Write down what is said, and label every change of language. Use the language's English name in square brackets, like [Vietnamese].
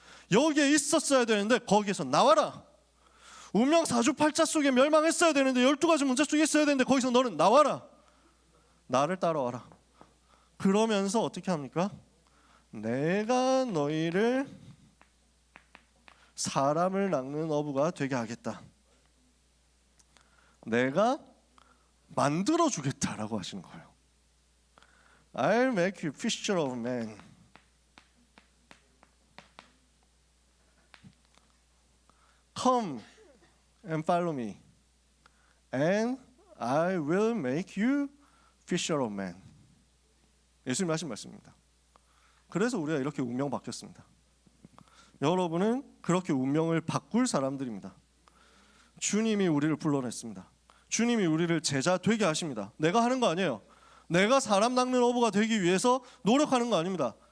[Korean] 여기에 있었어야 되는데 거기에서 나와라. 운명 사주팔자 속에 멸망했어야 되는데 12가지 문제 속에 있어야 되는데 거기서 너는 나와라. 나를 따라와라. 그러면서 어떻게 합니까? 내가 너희를 사람을 낚는 어부가 되게 하겠다. 내가 만들어 주겠다라고 하시는 거예요. [English] I'll make you fisher of men. Come and follow me, and I will make you fisher of men. [Korean] 예수님 하신 말씀입니다. 그래서 우리가 이렇게 운명 바뀌었습니다. 여러분은 그렇게 운명을 바꿀 사람들입니다. 주님이 우리를 불러냈습니다. 주님이 우리를 제자 되게 하십니다. 내가 하는 거 아니에요. 내가 사람 낚는 어부가 되기 위해서 노력하는 거 아닙니다.